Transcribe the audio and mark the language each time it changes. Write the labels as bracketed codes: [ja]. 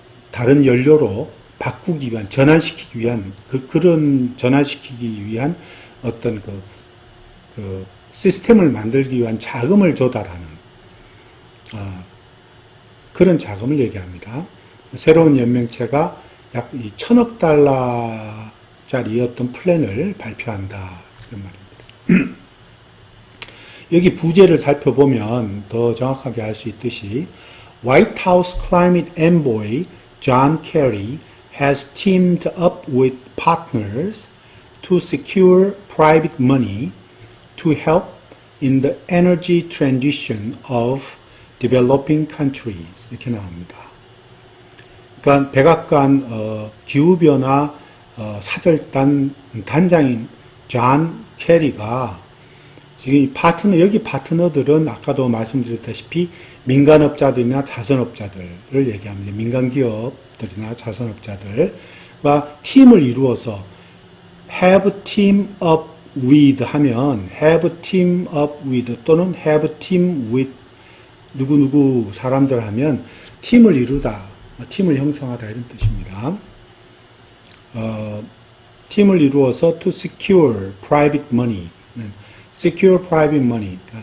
[ko] 다른 연료로 바꾸기 위한, 전환시키기 위한, 그런 전환시키기 위한 어떤 시스템을 만들기 위한 자금을 조달하는, 그런 자금을 얘기합니다. 새로운 연맹체가 약 1,000억 달러짜리 어떤 플랜을 발표한다. 이런 말입니다. 여기 부제를 살펴보면 더 정확하게 알 수 있듯이, [en] White House Climate Envoy John Kerry has teamed up with partners to secure private money to help in the energy transition of developing countries. [ko] 이렇게 나옵니다. 그러니까 백악관 기후변화 사절단 단장인 존 캐리가 지금 여기 파트너들은 아까도 말씀드렸다시피 민간업자들이나 자선업자들을 얘기합니다. 민간기업들이나 자선업자들과 팀을 이루어서 [en] have team up with [ko] 하면 have team up with 또는 [en] have team with [ko] 누구누구 사람들 하면 팀을 이루다, 팀을 형성하다 이런 뜻입니다. 팀을 이루어서 [en] to secure private money, secure private money.